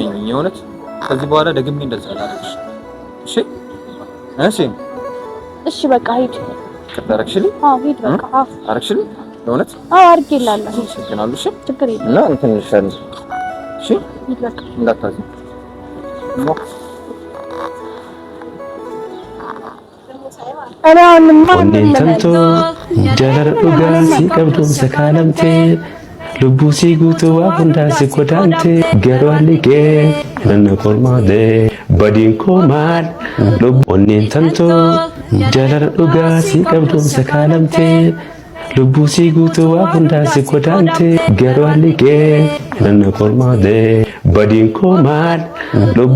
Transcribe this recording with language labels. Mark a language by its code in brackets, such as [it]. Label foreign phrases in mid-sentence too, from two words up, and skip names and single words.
[am] የእውነት ከዚህ በኋላ ደግሜ እንደዛ አላደርግሽ። እሺ እሺ በቃ ሂድ። ከተረክሽልኝ? አዎ ሂድ በቃ። አዎ አረክሽልኝ? የእውነት? አዎ አድርጌልሃለሁ። ይሰከናሉ። እሺ ችግር የለም። እና እንትን ይሻል። እሺ ሂድ በቃ እንዳታዝኝ። [om] onneen tamtoo jaalala dhugaa si qabdu sakaalamtee lubbuu si guutuu waa hundaa si godaantee garuu alligee nanna kormaatee badiin koo maal onneen tamtoo jaalala dhugaa si qabdu sakaalamtee lubbuu si guutuu waa hundaa si godaantee garuu alligee nanna kormaatee badiin koo maal